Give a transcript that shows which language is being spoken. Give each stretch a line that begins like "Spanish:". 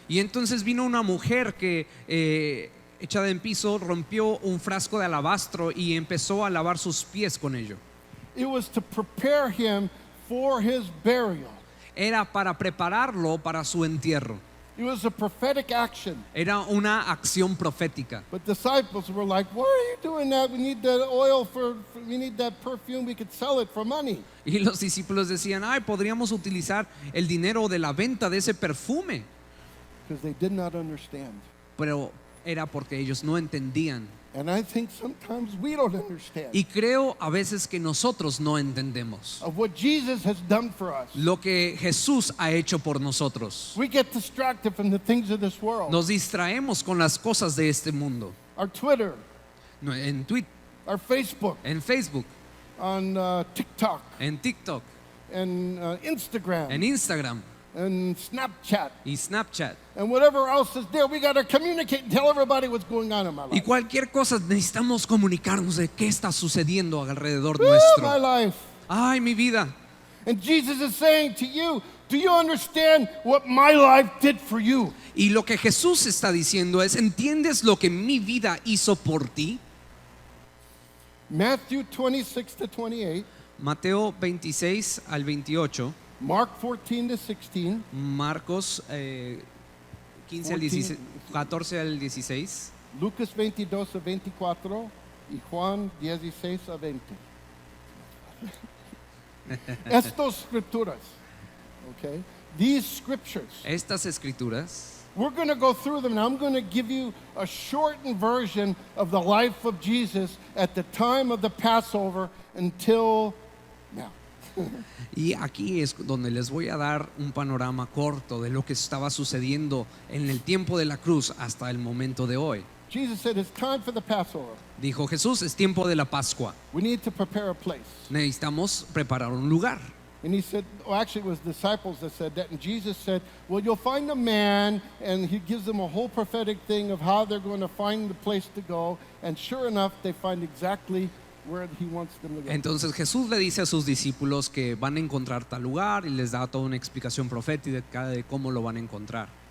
Spanish: Y entonces vino una mujer que, echada en piso, rompió un frasco de alabastro y empezó a lavar sus pies con ello.
English: It was to prepare him for his burial.
Spanish: Era para prepararlo para su entierro.
English: It was a prophetic action.
Spanish: Era una acción profética.
English: But disciples were like, "Why are you doing that? We need that oil we need that perfume. We could sell it for money."
Spanish: Y los discípulos decían, ay, podríamos utilizar el dinero de la venta de ese perfume.
English: Because they did not understand.
Spanish: Pero era porque ellos no entendían.
English: And I think sometimes we don't understand
Spanish: Y creo a veces que nosotros no entendemos
English: of what Jesus has done for us.
Spanish: lo que Jesús ha hecho por nosotros.
English: We get distracted from the things of this world.
Spanish: Nos distraemos con las cosas de este mundo.
English: Our Twitter,
Spanish: En Twitter,
English: our Facebook,
Spanish: en Facebook,
English: on TikTok,
Spanish: en TikTok,
English: and Instagram,
Spanish: en Instagram
English: and Snapchat,
Spanish: y Snapchat.
English: and whatever else is there. We got to communicate and tell everybody what's going on in my
Spanish: Y
English: life.
Spanish: cualquier cosa necesitamos comunicarnos de qué está sucediendo alrededor
English: My
Spanish: nuestro.
English: life.
Spanish: Ay, mi vida.
English: And Jesus is saying to you, do you understand what my life did for you?
Spanish: Y lo que Jesús está diciendo es, ¿entiendes lo que mi vida hizo por ti?
English: Matthew 26 to 28,
Spanish: Mateo 26 al 28,
English: Mark 14 to 16,
Spanish: Marcos 15 al 16, 14 al 16, Lucas 22 a 24 y Juan 16 a 20. Estas escrituras, okay?
English: These scriptures,
Spanish: estas escrituras.
English: we're going to go through them, and I'm going to give you a shortened version of the life of Jesus at the time of the Passover until now.
Spanish: Y aquí es donde les voy a dar un panorama corto de lo que estaba sucediendo en el tiempo de la cruz hasta el momento de hoy.
English: Jesus said, it's time for the Passover.
Spanish: Dijo Jesús, es tiempo de la Pascua.
English: We need to prepare a place.
Spanish: Necesitamos preparar un lugar.
English: And he said, well, actually it was disciples that said that. And Jesus said, well, you'll find a man, and he gives them a whole prophetic thing of how they're going to find the place to go. And sure enough, they find exactly where he wants them to go.
Spanish: Entonces Jesús le dice a sus discípulos que van a encontrar tal lugar y les da toda una explicación profética de cómo lo van a encontrar.